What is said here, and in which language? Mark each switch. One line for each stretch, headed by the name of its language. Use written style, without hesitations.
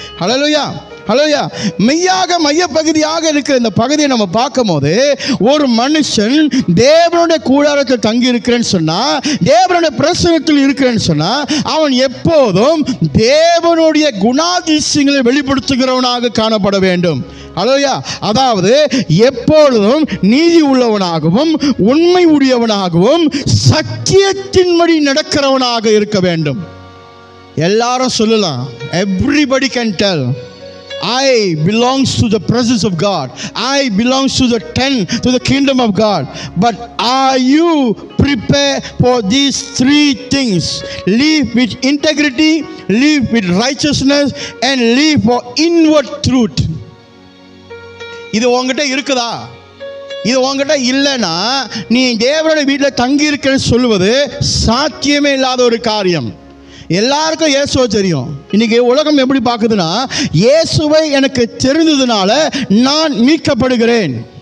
Tamil: ஹல்லேலூயா, ஹல்லேலூயா. மெய்யாக மையப்பகுதியாக இருக்கிற இந்த பகுதியை நம்ம பார்க்கும் போது, ஒரு மனுஷன் தேவனுடைய கூடாரத்தில் தங்கி இருக்கிறேன்னு சொன்னா, தேவனுடைய பிரசனத்தில் இருக்கிறேன்னு சொன்னா, அவன் எப்போதும் தேவனுடைய குணாதிசயங்களை வெளிப்படுத்துகிறவனாக காணப்பட வேண்டும். ஹல்லேலூயா. அதாவது எப்பொழுதும் நீதி உள்ளவனாகவும் உண்மை உடையவனாகவும் சத்தியத்தின்படி நடக்கிறவனாக இருக்க வேண்டும். எல்லாரும் சொல்லலாம்,
English: everybody can tell, I belongs to the presence of God, I belongs to the kingdom of God. But are you prepared for these 3 things? Live with integrity, live with righteousness, and live for inward truth.
Tamil: இது உங்ககிட்ட இருக்குதா? இது உங்ககிட்ட இல்லைன்னா நீ தேவனுடைய வீட்டில் தங்கி இருக்கிறன்னு சொல்லுவது சாத்தியமே இல்லாத ஒரு காரியம். எல்லாருக்கும் இயேசுவை தெரியும். இன்னைக்கு உலகம் எப்படி பார்க்குதுன்னா, இயேசுவை எனக்கு தெரிந்ததுனால நான் மீட்கப்படுகிறேன்.